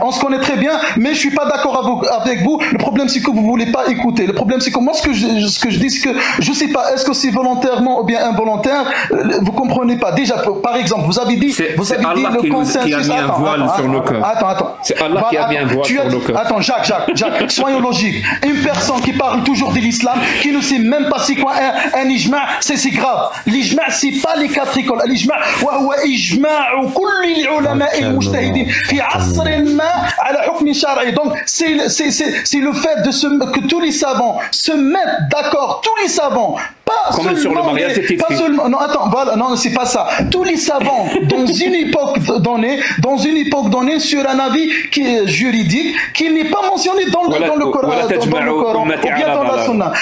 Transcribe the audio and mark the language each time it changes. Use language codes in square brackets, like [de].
[fr] On se connaît très bien, mais je suis pas d'accord avec vous. Le problème c'est que vous voulez pas écouter. Le problème c'est que moi ce que je dis c'est que je sais pas, est-ce que c'est volontairement ou bien involontaire, vous comprenez pas. Déjà par exemple, vous avez dit le consensus. Qui a mis un voile sur nos cœurs. Attends. C'est Allah qui a mis un voile sur nos cœurs. Attends, Jacques, soyons logiques. Une personne qui parle toujours de l'islam, qui ne sait même pas c'est quoi un ijma', c'est grave. L'ijma' c'est pas les quatre écoles. [ar] L'ijma' وهو إجماع كل العلماء المجتهدين في عصر ما على حكم شرعي. [fr] Donc c'est le fait que tous les savants se mettent d'accord, tous les savants Pas comme sur le mariage des pas seulement, non, attends, voilà, non, c'est pas ça. Tous les savants, dans une époque donnée, sur un avis qui est juridique, qui n'est pas mentionné dans le Coran, ou bien dans la Sunna.